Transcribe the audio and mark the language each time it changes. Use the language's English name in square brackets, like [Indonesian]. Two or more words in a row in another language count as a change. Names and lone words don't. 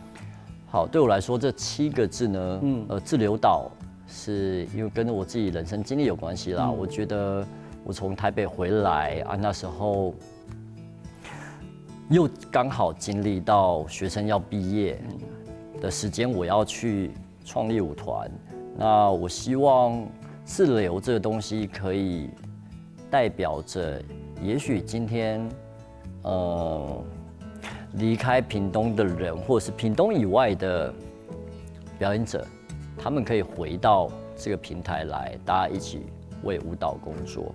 [Chinese] 好，對我來說，這7個字呢，自留島是因為跟我自己人生經歷有關係啦。我覺得我從台北回來啊，那時候又剛好經歷到學生要畢業，的时间，我要去创立舞团。那我希望自留这个东西可以代表着，也许今天离开屏东的人，或者是屏东以外的表演者，他们可以回到这个平台来，大家一起为舞蹈工作。